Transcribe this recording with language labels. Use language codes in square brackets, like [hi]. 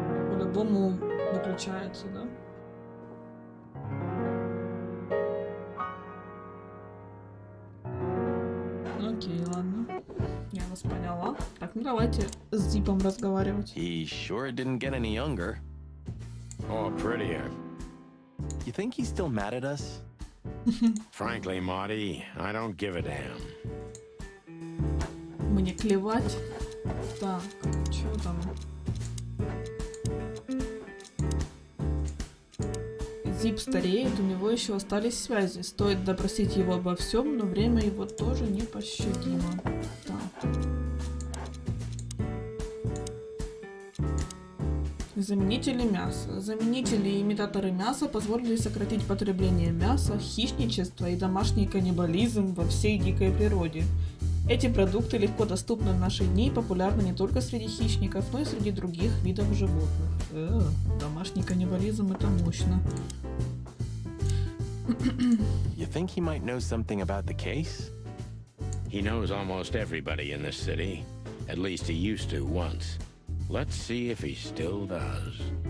[ru] По-любому выключается, да? Окей, ладно. Я вас поняла. Так, ну давайте с Зипом разговаривать. [en] He sure didn't get any younger. Or prettier. You think he's still mad at us? Frankly, Marty, I don't give a damn. [ru] Мне клевать. Так, что там? Зип стареет, у него еще остались связи. Стоит допросить его обо всем, но время его тоже непощадимо. Так. Заменители мяса. Заменители и имитаторы мяса позволили сократить потребление мяса, хищничество и домашний каннибализм во всей дикой природе. Эти продукты легко доступны в наши дни и популярны не только среди хищников, но и среди других видов животных. Домашний каннибализм — это мощно. [en] You think he might know something about the case? He knows almost everybody in this city. At least he used to once. Let's see if he still does.